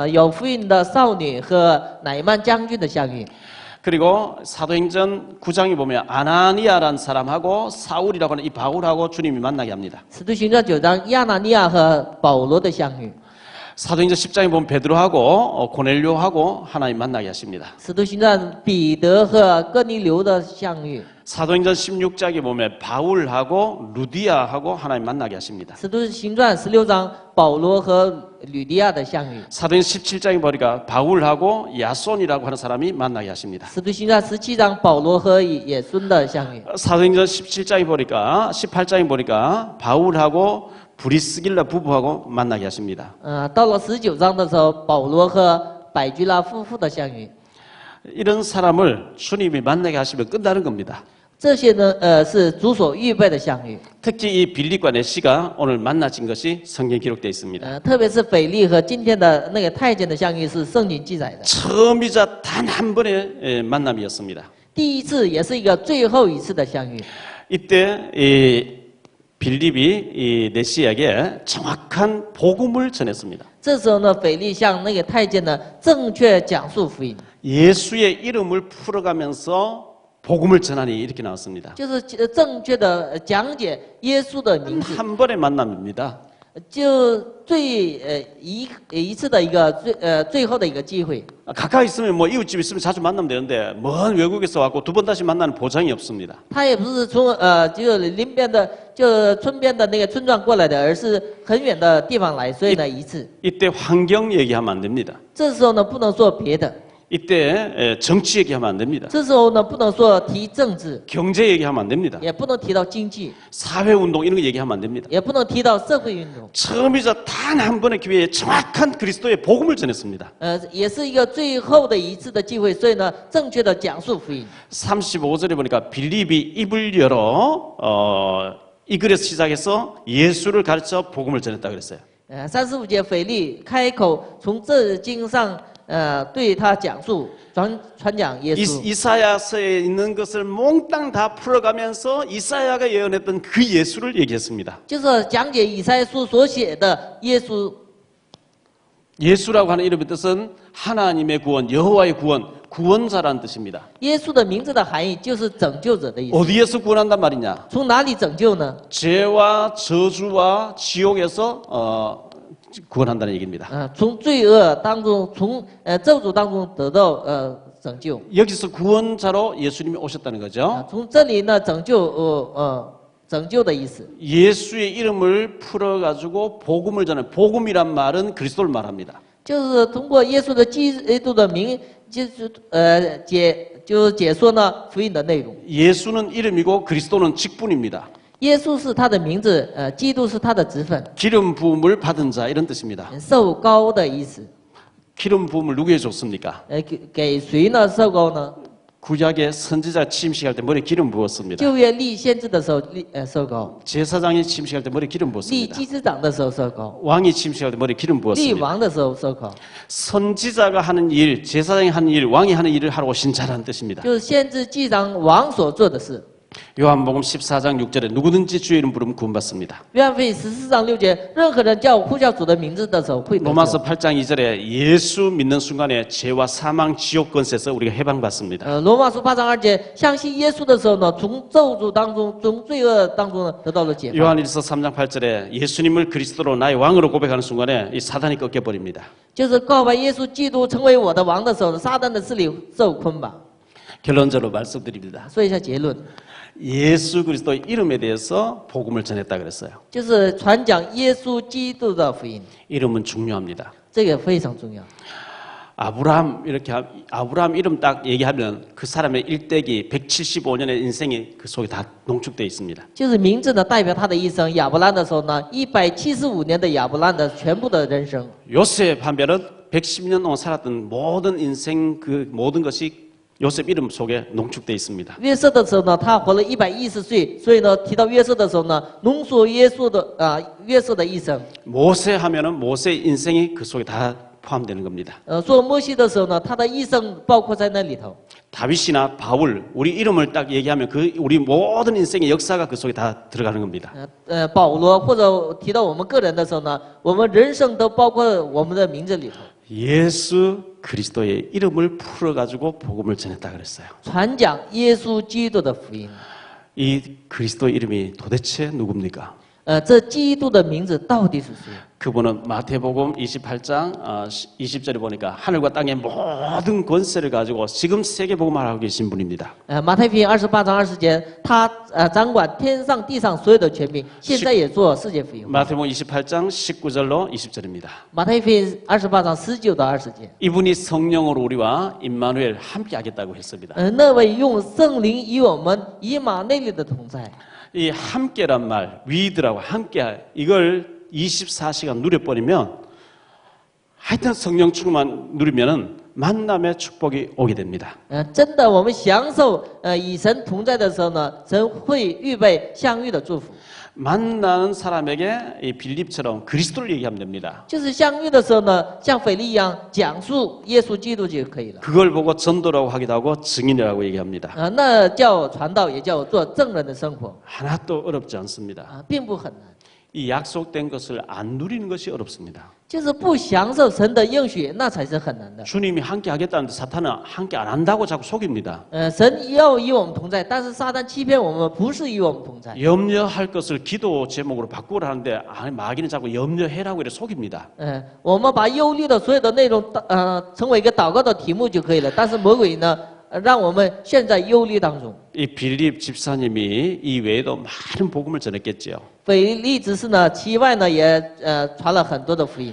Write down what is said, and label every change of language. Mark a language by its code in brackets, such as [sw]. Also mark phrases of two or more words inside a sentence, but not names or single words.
[zh] 有福音的少女和乃曼将军的相遇。 [ko] 그리고 사도행전 9장에 보면 아나니아라는 사람하고 사울이라고 하는 이 바울하고 주님이 만나게 합니다. [zh] 使徒行传9章，亚拿尼亚和保罗的相遇。 [ko] 사도행전 10장에 보면 베드로하고 고넬료하고 하나님 만나게 하십니다. [zh] 使徒行传彼得和哥尼流的相遇。 [ko] 사도행전 16장에 보면 바울하고 루디아하고 하나님 만나게 하십니다. [zh] 使徒行传16章，保罗和吕迪亚的相遇。 [ko] 사도행전 17장에 보니까 바울하고 야손이라고 하는 사람이 만나게 하십니다. [zh] 使徒行传17章，保罗和野孙的相遇。 [ko] 사도행전 17장에 보니까 18장에 보니까 바울하고 브리스길라 부부하고 만나게 하십니다. [zh] 到了19章的时候，保罗和百居拉夫妇的相遇。 [ko] 이런 사람을 주님이 만나게 하시면 끝나는 겁니다. [zh] 这些呢，是主所预备的相遇。 [ko] 특히 이 빌립과 네시가 오늘 만나진 것이 성경에 기록되어 있습니다. [zh] 特别是腓力和今天的那个太监的相遇是圣经记载的。 [ko] 처음이자 단 한 번의 만남이었습니다. [zh] 第一次，也是一个最后一次的相遇。 [ko] 이때 이 빌립이 이 네시에게 정확한 복음을 전했습니다. [zh] 这时候呢，腓力向那个太监呢正确讲述福音， [ko] 예수의 이름을 풀어가면서 복음을 전하니 이렇게 나왔습니다. [zh] 就是正确的讲解耶稣的名字， [ko] 한 번의 만남입니다. [zh] 就一次的一个最后的一个机会。 [ko] 가까이 있으면 뭐 이웃집 있으면 자주 만나면 되는데 먼 외국에서 왔고 두 번 다시 만나는 보장이 없습니다. [zh] 他也不是从就邻边的就村边的那个村庄过来的，而是很远的地方来，所以呢一次。 [ko] 이때 환경 얘기하면 안 됩니다. [zh] 这时候呢不能说别的， [ko] 이때 정치 얘기하면 안 됩니다. [zh] 这时候呢不能说提政治， [ko] 경제 얘기하면 안 됩니다. [zh] 也不能提到经济， [ko] 사회운동 이런 거 얘기하면 안 됩니다. [zh] 也不能提到社会运动。 [ko] 처음이자 단 한 번의 기회에 정확한 그리스도의 복음을 전했습니다. [zh] 也是一个最后的一次的机会，所以呢，正确的讲述福音。 [ko] 35절에 보니까 빌립이 입을 열어 이 글에서 시작해서 예수를 가르쳐 복음을 전했다 그랬어요. [zh] 35 节，腓力开口从这经上，对他讲述传讲耶稣。 [ko] 이사야서에 있는 것을 몽땅 다 풀어가면서 이사야가 예언했던 그 예수를 얘기했습니다. [zh] 就是讲解以赛亚书所写的耶稣。 [ko] 예수라고 하는 이름의 뜻은 하나님의 구원, 여호와의 구원, 구원자라는 뜻입니다. [zh] 耶稣的名字的含义就是拯救者的意思。 [ko] 어디에서 구원한단 말이냐? [zh] 从哪里拯救呢？ [ko] 죄와 저주와 지옥에서 구원한다는 얘기입니다. [zh] 从罪恶当中，从咒诅当中得到拯救。 [ko] 여기서 구원자로 예수님이 오셨다는 거죠. [zh] 从这里呢，拯救的意思。 [ko] 예수의 이름을 풀어가지고 복음을 전하는 복음이란 말은 그리스도를 말합니다. [zh] 就是通过耶稣的基督的名，就是解说呢福音的内容。 [ko] 예수는 이름이고 그리스도는 직분입니다. [zh] 耶稣是他的名字，基督是他的职分， [ko] 기름 부음을 받은 자 이런 뜻입니다. [zh] 受膏的意思。 [ko] 기름 부음을 누구에 줬습니까? [zh] 给谁呢受膏呢？ [ko] 구약의 선지자 침식할 때 머리에 기름 부었습니다. [zh] 旧约立先知的时候受膏， [ko] 제사장이 침식할 때 머리에 기름 [zh] 立 [ko] 부었습니다. [zh] 祭司长的时候受膏， [ko] 왕이 침식할 때 머리에 기름 [zh] 立 [ko] 부었습니다. [zh] 王的时候受膏， [ko] 선지자가 하는 일, 제사장이 하는 일, 왕이 하는 일을 하러 오신 자라는 뜻입니다. [zh] 就是先知祭长王所做的事。 [ko] 요한복음 14장 6절에 누구든지 주의 이름 부르면 구원받습니다. [zh] 约翰福音14章6节，任何人叫呼叫主的名字的时候会得救。 [ko] 로마서 8장 2절에 예수 믿는 순간에 죄와 사망, 지옥 권세에서 우리가 해방받습니다. [zh] 罗马书8章2节，相信耶稣的时候呢，从咒诅当中，从罪恶当中呢，得到了解放。 [ko] 요한일서 3장 8절에 예수님을 그리스도로 나의 왕으로 고백하는 순간에 이 사단이 꺾여버립니다. [zh] 就是告白耶稣基督成为我的王的时候，撒旦的势力受捆绑。 [ko] 결론적으로 말씀드립니다. [zh] 说一下结论， [ko] 예수 그리스도의 이름에 대해서 복음을 전했다 그랬어요. [zh] 就是传讲耶稣基督的福音， [ko] 이름은 중요합니다. [zh] 这个非常重要。 [ko] 아브라함 이렇게 아브라함 이름 딱 얘기하면 그 사람의 일대기 175년의 인생이 그 속에 다 농축되어 있습니다. [zh] 就是名字呢代表他的一生。亚伯兰的时候呢，175年的亚伯兰的全部的人生。 [ko] 요셉 하면은 110년 동안 살았던 모든 인생 그 모든 것이 요셉 이름 속에 농축되어 있습니다. [zh] 约瑟的时候呢，他活了110岁，所以呢，提到约瑟的时候呢，浓缩约瑟的一生。 [ko] 모세 하면은 모세의 인생이 그 속에 다 포함되는 겁니다. [zh] 说摩西的时候呢，他的一生包括在那里头。 [ko] 다윗이나 바울 우리 이름을 딱 얘기하면 그 우리 모든 인생의 역사가 그 속에 다 들어가는 겁니다. [zh] 保罗或者提到我们个人的时候呢，我们人生都包括我们的名字里头。 [ko] 예수 그리스도의 이름을 풀어가지고 복음을 전했다 그랬어요. [zh] 传讲耶稣基督的福音。 [ko] 이 그리스도 이름이 도대체 누굽니까? [zh] 这基督的名字到底是谁？ [ko] 그분은 마태복음 28장 20절에 보니까 하늘과 땅의 모든 권세를 가지고 지금 세계 복음을 하고 계신 분입니다. [zh] 马太福音28章20节，他掌管天上地上所有的权柄，现在也做世界福音。 [ko] 마태복음 28장 19절로 20절입니다. [zh] 马太福音28章19到20节。 [ko] 이분이 성령으로 우리와 임마누엘 함께 하겠다고 했습니다. [zh] 那位用圣灵与我们以马内利的同在。 [ko] 이 함께란 말, 위드라고 함께 이걸 24시간 누려버리면 하여튼 성령 충만 누리면은 만남의 축복이 오게 됩니다. [zh] 真的，我们享受与神同在的时候呢，神会预备相遇的祝福。 [ko] 만나는 사람에게 이 빌립처럼 그리스도를 얘기하면 됩니다. [zh] 就是相遇的时候呢，像腓力一样讲述耶稣基督就可以了。 [ko] 그걸 보고 전도라고 하기도 하고 증인이라고 얘기합니다. [zh] 那叫传道，也叫做证人的生活 [ko] 하나도 어렵지 않습니다. [zh] 并不很难。 [ko] 이 약속된 것을 안 누리는 것이 어렵습니다. [zh] 就是不享受神的应许，那才是很难的。 [ko] 주님이 함께 하겠다는데 사탄은 함께 안 한다고 자꾸 속입니다. [zh] 神要与我们同在，但是撒旦欺骗我们，不是与我们同在。 [ko] 염려할 것을 기도 제목으로 바꾸라는데 마귀는 자꾸 염려해라고 이래 속입니다. [zh] 我们把忧虑的所有的内容成为一个祷告的题目就可以了。但是魔鬼呢，让我们陷在忧虑当中。 [ko] 이 빌립 집사님이 이 외에도 많은 복음을 전했겠지요. [zh] 腓力执事呢，其外呢也传了很多的福音。